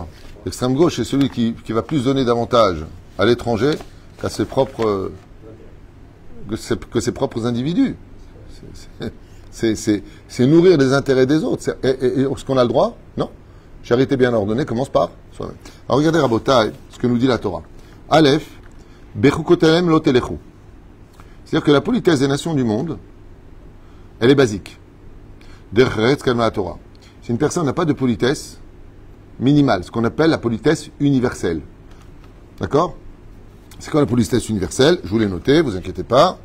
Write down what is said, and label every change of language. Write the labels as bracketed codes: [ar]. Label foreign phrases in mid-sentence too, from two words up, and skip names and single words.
[fr] L'extrême gauche, c'est celui qui va plus donner davantage à l'étranger qu'à ses propres, que ses propres individus. C'est nourrir les intérêts des autres. Et est-ce qu'on a le droit? Non. Charité bien ordonnée commence par soi-même. Alors regardez Rabotai, ce que nous dit la Torah. [he] אלף, בחוקותיהם לא תלכו. [fr] C'est-à-dire que la politesse des nations du monde, elle est basique. [he] דרך קדמה לתורה. [fr] Si une personne n'a pas de politesse minimale, ce qu'on appelle la politesse universelle. D'accord? C'est quoi la politesse universelle? Je vous l'ai noté, vous inquiétez pas.